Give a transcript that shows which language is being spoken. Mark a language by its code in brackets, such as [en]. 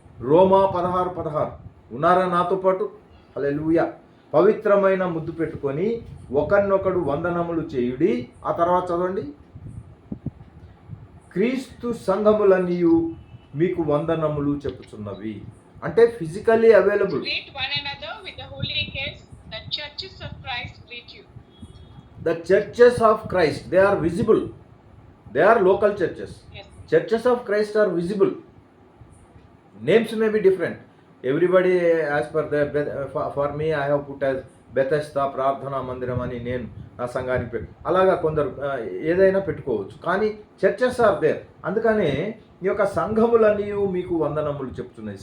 [te] రోమా 16 ఉన్నారా నాతో పాటు? హల్లెలూయా. పవిత్రమైన ముద్దు పెట్టుకొని ఒకరినొకడు వందనములు చేయుడి. ఆ తర్వాత చదవండి. క్రీస్తు సంఘములన్నీ మీకు వందనములు చెప్పుచున్నవి. [en] అంటే physically available. Greet one another with a holy kiss. The churches of Christ greet you. The churches of Christ, they are visible. They are local churches. Yes. Churches of Christ are visible. Names may be different. Everybody as per their, for me I have put as Bethesda ప్రార్థనా మందిరం [te] అని నేను నా సంఘానికి అలాగా కొందరు ఏదైనా పెట్టుకోవచ్చు, కానీ [en] Churches are there. [te] అందుకనే ఈ యొక్క సంఘములన్నీ మీకు వందనములు చెప్తున్నాయి.